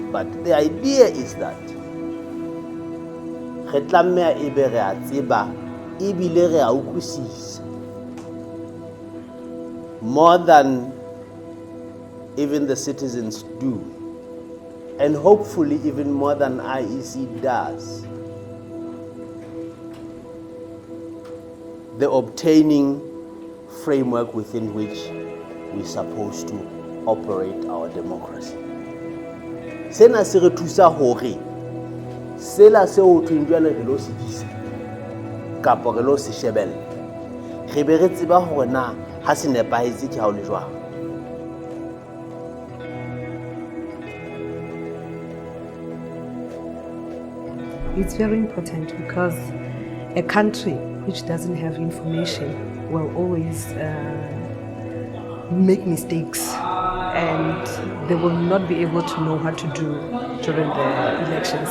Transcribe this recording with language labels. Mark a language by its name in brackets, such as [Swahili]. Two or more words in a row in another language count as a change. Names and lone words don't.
[English] But the idea is that more than even the citizens do, and hopefully even more than IEC does, the obtaining framework within which we're supposed to operate our democracy. [Southern Sotho] Sena se re thusa hore sela se o thunjwale re lo se disa kapa re lo se shebella re be re tseba hore na ha se nepahetse ke ha o le jwang. [English] It's very important because a country which doesn't have information will always make mistakes and they will not be able to know what to do during the elections.